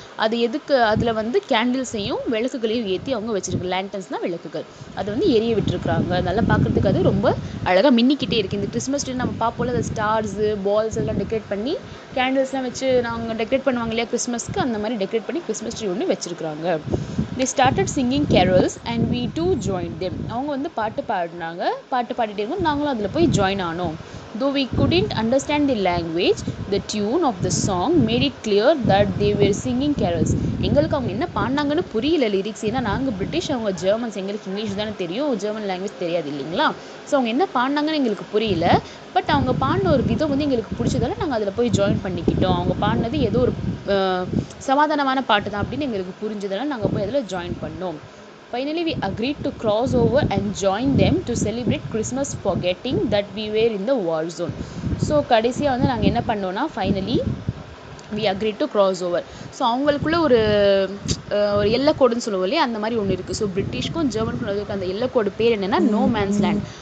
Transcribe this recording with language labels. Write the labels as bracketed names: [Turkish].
[Tamil] அது எதுக்கு, அதில் வந்து கேண்டில்ஸையும் விளக்குகளையும் ஏற்றி அவங்க வச்சுருக்கு. லேண்டன்ஸ்னால் விளக்குகள், அதை வந்து எரிய விட்டுருக்குறாங்க. அதெல்லாம் பார்க்குறதுக்கு அது ரொம்ப அழகாக மின்னிக்கிட்டே இருக்குது. இந்த கிறிஸ்மஸ் ட்ரீ நம்ம பார்ப்போம்ல, அந்த ஸ்டார்ஸு பால்ஸ் எல்லாம் டெக்கரேட் பண்ணி கேண்டில்ஸ்லாம் வச்சு நாங்கள் டெக்கரேட் பண்ணுவாங்க இல்லையா கிறிஸ்மஸ்க்கு, அந்த மாதிரி டெக்கரேட் பண்ணி கிறிஸ்மஸ் ட்ரீ ஒன்று வச்சுருக்குறாங்க. [English] they started singing carols and we too joined them. [Tamil] அவங்க வந்து பாட்டு பாடினாங்க, பாட்டு பாடிட்டே இருக்கும், நாங்களும் அதில் போய் ஜாயின் ஆனோம். [English] Though we couldn't understand the language, the tune of the song made it clear that they were singing carols. [Tamil] எங்களுக்கு அவங்க என்ன பாடினாங்கன்னு புரியல லிரிக்ஸ், ஏன்னா நாங்கள் பிரிட்டிஷ், அவங்க ஜெர்மன்ஸ், எங்களுக்கு இங்கிலீஷ் தானே தெரியும், ஜெர்மன் லாங்குவேஜ் தெரியாது இல்லைங்களா. ஸோ அவங்க என்ன பாடினாங்கன்னு எங்களுக்கு புரியல. பட் அவங்க பாடின ஒரு விதம் வந்து எங்களுக்கு பிடிச்சதால நாங்கள் அதில் போய் ஜாயின் பண்ணிக்கிட்டோம். அவங்க பாடினது ஏதோ ஒரு சமாதானமான பாட்டு தான் அப்படின்னு எங்களுக்கு புரிஞ்சதால நாங்கள் போய் அதில் ஜாயின் பண்ணோம். [English] Finally, we agreed to cross over and join them to celebrate Christmas, forgetting that we were in the war zone. [Tamil] So கடைசியாக வந்து நாங்கள் என்ன பண்ணோன்னா, [English] Finally we agreed to cross over. [Tamil] So அவங்களுக்குள்ள ஒரு எல்லைக்கோடுன்னு சொல்லுவோம் இல்லையா, அந்த மாதிரி ஒன்று இருக்குது. ஸோ பிரிட்டிஷ்க்கும் ஜெர்மனுக்கும் இருக்க அந்த எல்லைக்கோடு பேர் என்னென்னா நோ மேன்ஸ் லேண்ட்.